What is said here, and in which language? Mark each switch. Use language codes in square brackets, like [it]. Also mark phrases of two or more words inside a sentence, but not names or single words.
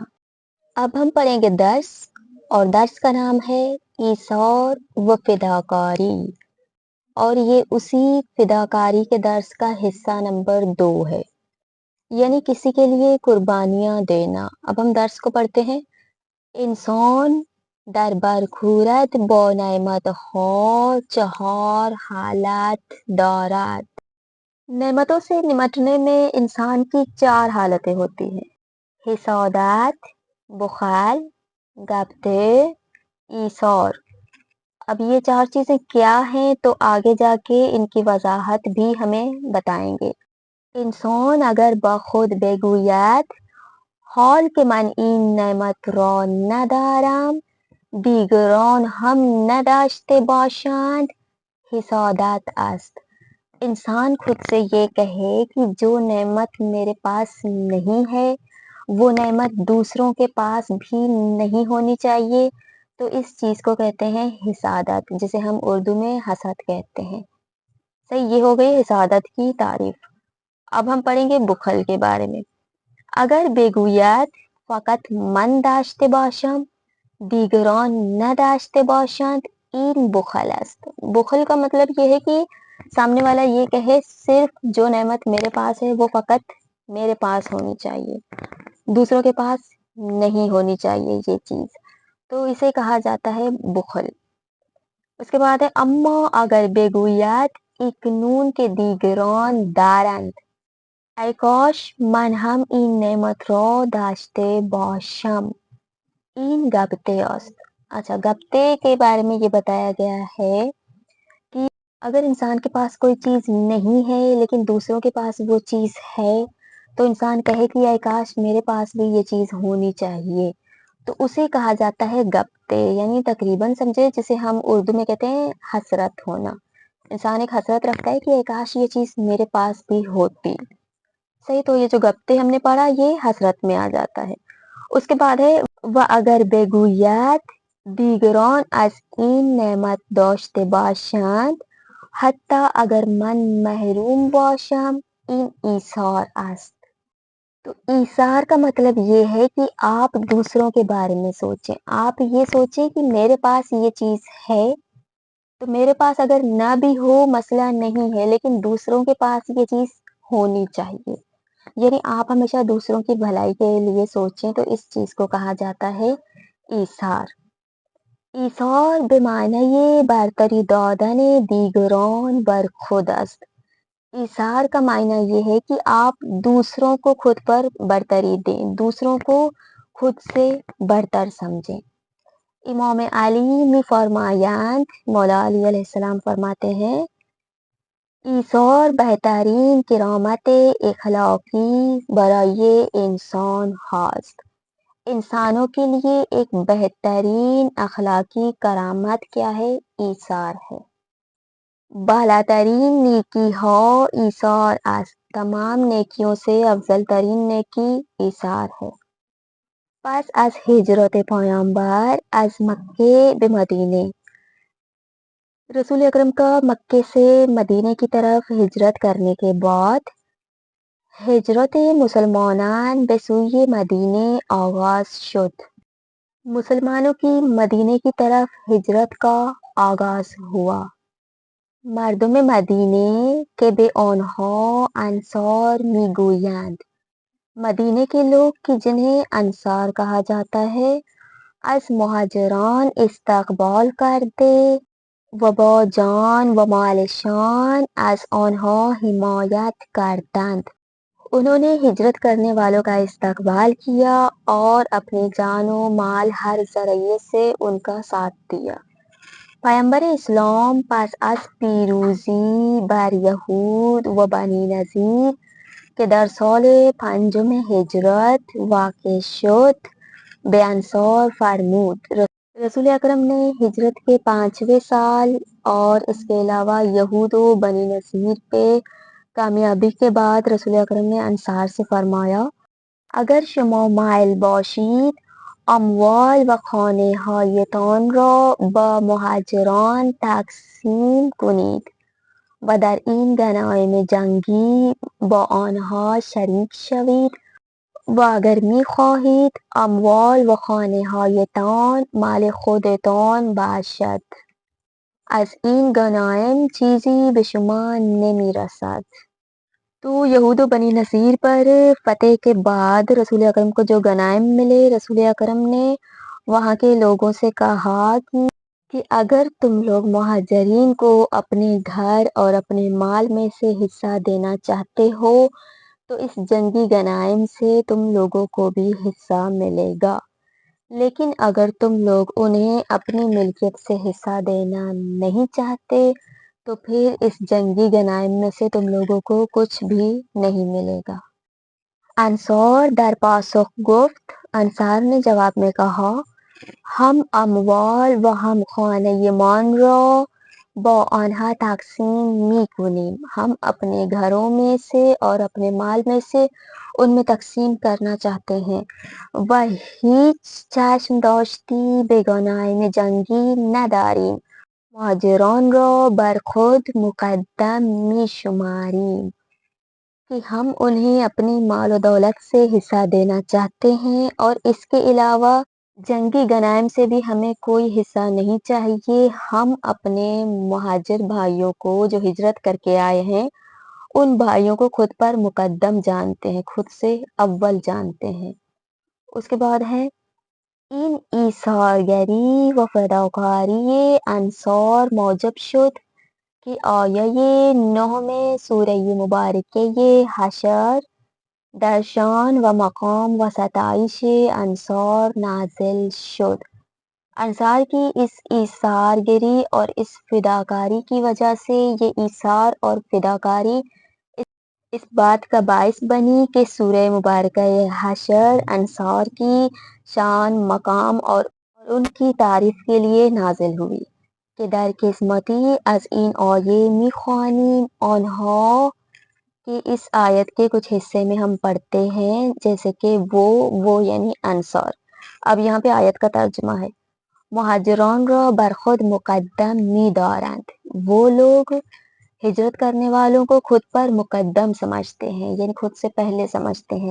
[ur] اب ہم پڑھیں گے درس، اور درس کا نام ہے ایثار و فداکاری، اور یہ اسی فداکاری کے درس کا حصہ نمبر 2 ہے، یعنی کسی کے لیے قربانیاں دینا۔ اب ہم درس کو پڑھتے ہیں۔ [fa] انسان در برخورد با نعمت ها چهار حالت دارد۔ [ur] نعمتوں سے نمٹنے میں انسان کی 4 حالتیں ہوتی ہیں: حسادت، بخل، غبطے، ایثار۔ اب یہ 4 چیزیں کیا ہیں تو آگے جا کے ان کی وضاحت بھی ہمیں بتائیں گے۔ [fa] انسان اگر با خود بگوید حال که من این نعمت را ندارم دیگران هم نداشته باشند حسادت است۔ [ur] انسان خود سے یہ کہے کہ جو نعمت میرے پاس نہیں ہے وہ نعمت دوسروں کے پاس بھی نہیں ہونی چاہیے، تو اس چیز کو کہتے ہیں حسادت، جسے ہم اردو میں حسد کہتے ہیں۔ صحیح، یہ ہو گئی حسادت کی تعریف۔ اب ہم پڑھیں گے بخل کے بارے میں۔ [fa] اگر بگوید فقط من داشته باشم دیگران نداشته باشند این بخل است۔ [ur] بخل کا مطلب یہ ہے کہ سامنے والا یہ کہے صرف جو نعمت میرے پاس ہے وہ فقط میرے پاس ہونی چاہیے، دوسروں کے پاس نہیں ہونی چاہیے یہ چیز، تو اسے کہا جاتا ہے بخل۔ اس کے بعد ہے [fa] اما اگر بگوید اکنون کے دیگران دارند ای کاش من هم این نعمت را داشته باشم این غبطه است۔ [ur] اچھا، غبطے کے بارے میں یہ بتایا گیا ہے کہ اگر انسان کے پاس کوئی چیز نہیں ہے لیکن دوسروں کے پاس وہ چیز ہے تو انسان کہے کہ اے کاش میرے پاس بھی یہ چیز ہونی چاہیے، تو اسے کہا جاتا ہے غبطے، یعنی تقریباً سمجھے جسے ہم اردو میں کہتے ہیں حسرت ہونا۔ انسان ایک حسرت رکھتا ہے کہ اے کاش یہ چیز میرے پاس بھی ہوتی۔ صحیح، تو یہ جو غبطے ہم نے پڑھا یہ حسرت میں آ جاتا ہے۔ اس کے بعد ہے [fa] و اگر بگوید دیگران از این نعمت داشته باشند حتی اگر من محروم باشم این ایثار است۔ [ur] تو ایثار کا مطلب یہ ہے کہ آپ دوسروں کے بارے میں سوچیں، آپ یہ سوچیں کہ میرے پاس یہ چیز ہے تو میرے پاس اگر نہ بھی ہو مسئلہ نہیں ہے لیکن دوسروں کے پاس یہ چیز ہونی چاہیے، یعنی آپ ہمیشہ دوسروں کی بھلائی کے لیے سوچیں، تو اس چیز کو کہا جاتا ہے ایثار۔ [fa] ایثار بمعنی برتری دادن دیگران بر خود است۔ [ur] ایثار کا معنی یہ ہے کہ آپ دوسروں کو خود پر برتری دیں، دوسروں کو خود سے برتر سمجھیں۔ [fa] امام علی می فرمایند، [ur] مولا علی علیہ السلام فرماتے ہیں، [fa] ایثار بہترین کرامت اخلاقی برای انسان هاست۔ [ur] انسانوں کے لیے ایک بہترین اخلاقی کرامت کیا ہے؟ ایثار ہے۔ [fa] بالاترین نیکی ها ایثار است۔ [ur] تمام نیکیوں سے افضل ترین نیکی ایثار ہے۔ [fa] پس از ہجرت پیامبر از مکے به مدینے، [ur] رسول اکرم کا مکے سے مدینے کی طرف ہجرت کرنے کے بعد [fa] ہجرت مسلمانان به سوی مدینے آغاز شد۔ [ur] مسلمانوں کی مدینے کی طرف ہجرت کا آغاز ہوا۔ [fa] مردم مدینے که به آنها انصار میگویند، [ur] مدینے کے لوگ کہ جنہیں انصار کہا جاتا ہے، [fa] از مہاجران استقبال کرده و با جان و مالشان از آنها حمایت کردند۔ [ur] انہوں نے ہجرت کرنے والوں کا استقبال کیا اور اپنی جان و مال ہر ذریعے سے ان کا ساتھ دیا. [fa] پیامبر اسلام پس از پیروزی بر یهود و بنی نذیر که در سال 5 ہجرت واقع شد به انصار فرمود. [ur] رسول اکرم نے ہجرت کے 5ویں سال اور اس کے علاوہ یہود و بنی نذیر پہ کامیابی کے بعد رسول اکرم نے انصار سے فرمایا [fa] اگر شما مایل باشید اموال و خانه هایتان را با مهاجران تقسیم کنید و در این غنایم جنگی با آنها شریک شوید و اگر می خواهید اموال و خانه هایتان مال خودتان باشد از این غنایم چیزی به شما نمی رسد. [ur] تو یہود و بنی نذیر پر فتح کے بعد رسول اکرم کو جو غنائم ملے رسول اکرم نے وہاں کے لوگوں سے کہا کہ اگر تم لوگ مہاجرین کو اپنے گھر اور اپنے مال میں سے حصہ دینا چاہتے ہو تو اس جنگی غنائم سے تم لوگوں کو بھی حصہ ملے گا، لیکن اگر تم لوگ انہیں اپنی ملکیت سے حصہ دینا نہیں چاہتے تو پھر اس جنگی غنائم میں سے تم لوگوں کو کچھ بھی نہیں ملے گا. [fa] انصار در پاسخ گفت [ur] انصار نے جواب میں کہا [fa] ہم اموال و ہم خانه مان را با آنها تقسیم می کنیم. [ur] ہم اپنے گھروں میں سے اور اپنے مال میں سے ان میں تقسیم کرنا چاہتے ہیں [fa] و هیچ چشم داشتی به غنایم جنگی نداریم. مہاجران را بر خود مقدم می شماریم [ur] کہ ہم انہیں اپنی مال و دولت سے حصہ دینا چاہتے ہیں اور اس کے علاوہ جنگی غنائم سے بھی ہمیں کوئی حصہ نہیں چاہیے. ہم اپنے مہاجر بھائیوں کو جو ہجرت کر کے آئے ہیں ان بھائیوں کو خود پر مقدم جانتے ہیں، خود سے اول جانتے ہیں. اس کے بعد ہے [fa] این ایثارگری و فداکاری انصار موجب شد کہ آیه 9 سوره مبارکه حشر در شان و مقام و ستایش انصار نازل شد. [ur] انصار کی اس ایثارگری اور اس فداکاری کی وجہ سے یہ ایثار اور فداکاری اس بات کا باعث بنی کہ سورہ مبارکہ حشر انصار کی شان، مقام اور ان کی تعریف کے لیے نازل ہوئی کہ [fa] در قسمتی از این آیه میخوانیم آنها [ur] کہ اس آیت کے کچھ حصے میں ہم پڑھتے ہیں جیسے کہ وہ یعنی انصار. اب یہاں پہ آیت کا ترجمہ ہے [fa] مہاجران را بر خود مقدم می دارند، [ur] وہ لوگ ہجرت کرنے والوں کو خود پر مقدم سمجھتے ہیں یعنی خود سے پہلے سمجھتے ہیں.